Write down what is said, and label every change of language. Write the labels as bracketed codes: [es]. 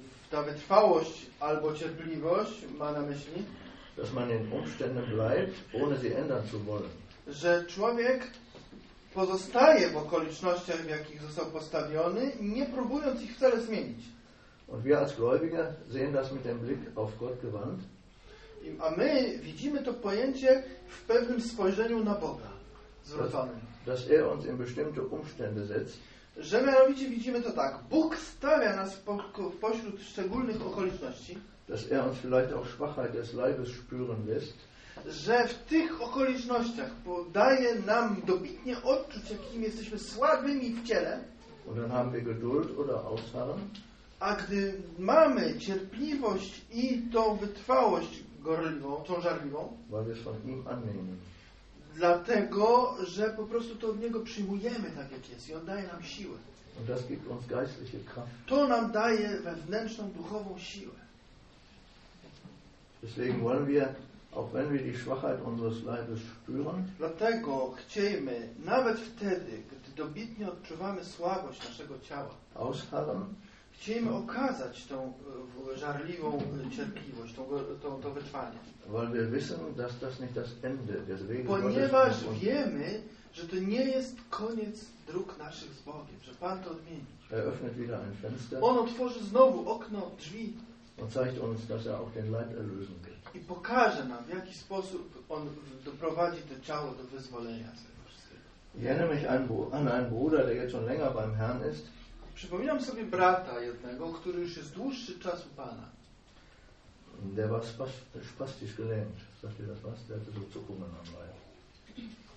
[pl] Ta wytrwałość albo cierpliwość ma na myśli. [de] Dass man in Umständen bleibt, ohne sie ändern zu wollen. [pl] Że człowiek pozostaje w okolicznościach, w jakich został postawiony, nie próbując ich wcale zmienić. [de] Und wir als Gläubige sehen das mit dem Blick auf Gott gewandt. [pl] A my widzimy to pojęcie w pewnym spojrzeniu na Boga zwróconym. [de] Dass er uns in bestimmte Umstände setzt. [pl] Że mianowicie widzimy to tak. Bóg stawia nas pośród szczególnych okoliczności. [de] Dass er uns vielleicht auch Schwachheit des Leibes spüren lässt. [pl] Że w tych okolicznościach daje nam dobitnie odczuć, jakim jesteśmy słabymi w ciele. [de] Und dann haben wir Geduld oder Ausharren. [pl] A gdy mamy cierpliwość i tą wytrwałość gorliwą, tą żarliwą. [de] Weil wir es von ihm annehmen. [pl] Dlatego, że po prostu to od Niego przyjmujemy tak, jak jest. I On daje nam siłę. [de] Und das gibt uns geistliche Kraft. [pl] To nam daje wewnętrzną, duchową siłę. [de] Deswegen wollen wir, auch wenn wir die Schwachheit unseres Leibes spüren, [pl] dlatego chcemy, nawet wtedy, gdy dobitnie odczuwamy słabość naszego ciała, [de] ausharren, [pl] chcemy okazać tą żarliwą cierpliwość, to wytrwanie. [de] Weil wir wissen, dass das nicht das Ende des Weges. [pl] Ponieważ wiemy, że to nie jest koniec dróg naszych z Bogiem, że Pan to odmieni. [de] Er öffnet wieder ein Fenster. [pl] On otworzy znowu okno, drzwi. [de] Und zeigt uns, dass er auch den Leib erlösen wird. [pl] I pokaże nam, w jaki sposób on doprowadzi to ciało do wyzwolenia z tego wszystkiego. [de] Ich erinnere mich an einen Bruder, der jetzt schon länger beim Herrn ist. [pl] Przypominam sobie brata jednego, który już jest dłuższy czas u Pana. [de] Der war spastisch gelähmt. Sagt ihr das was? Der hatte so Zuckungen am Leib.